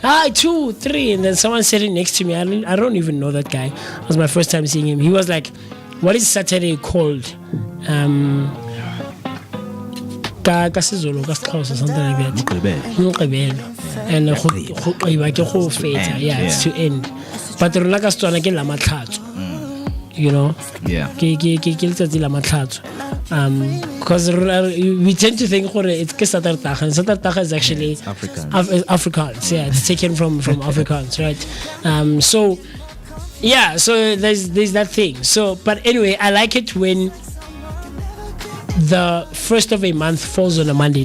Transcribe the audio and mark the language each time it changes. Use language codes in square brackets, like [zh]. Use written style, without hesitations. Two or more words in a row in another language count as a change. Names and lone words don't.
[en] 2, 3, and then someone sitting next to me. I don't even know that guy. It was my first time seeing him. He was like, "What is Saturday called?" Kasizulu, Kasixhosa, something like that. Moqebelo. And it's to end. [tn] But rona ka Setswana ke la matlhatso. [en] You know? Yeah. [tn] Ke letsatsi la matlhatso. [en] Because we tend to think it's Satartaga, and Satartaga is actually Afrikaans. Yeah, it's taken from Afrikaans, right? So there's that thing. So, but anyway, I like it when the first of a month falls on a Monday.